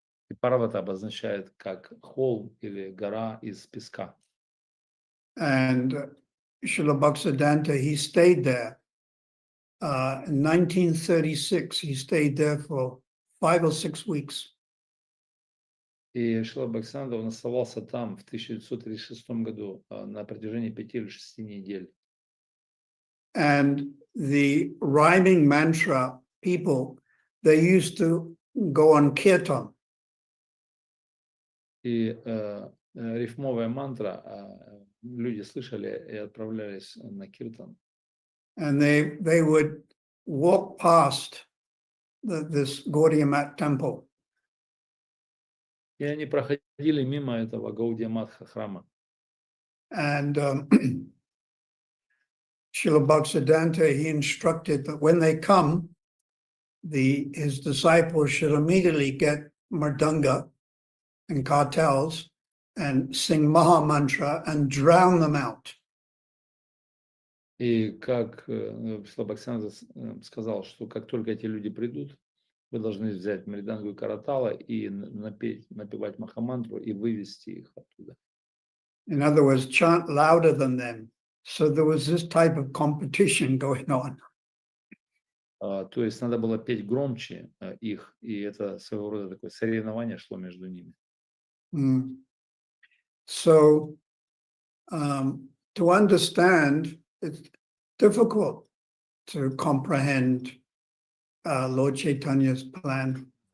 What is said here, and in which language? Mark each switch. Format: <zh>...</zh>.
<ru>И Парвата обозначает как холм или гора из песка.</ru> <en>And Srila Bhaktisiddhanta, he stayed there. In 1936, he stayed there for 5 or 6 weeks.</en> <ru>И Шрила Бхактисиддханта, он оставался там в 1936 году на протяжении 5 или 6 недель.</ru> <en>And the rhyming mantra people, they used to go on kirtan.</en> <ru>И рифмовая мантра люди слышали и отправлялись на киртан.</ru> <en>And they would walk past this Gaudiya Mat temple.</en> <ru>И они проходили мимо этого Гаудия Матха храма.</ru> <en>And Srila Bhaktisiddhanta, he instructed that when they come, his disciples should immediately get mridanga and kartals and sing Maha Mantra and drown them out.</en> <ru>И как Шрила Бхактисиддханта сказал, что как только эти люди придут, вы должны взять мридангу и каратала и напевать махамантру и вывести их оттуда.</ru> <en>In other words, chant louder than them. So there was this type of competition going on.</en> <ru>То есть надо было петь громче их, и это своего рода такое соревнование шло между ними.</ru> <en>So to understand, it's difficult to comprehend Lord Chaitanya's plan.</en>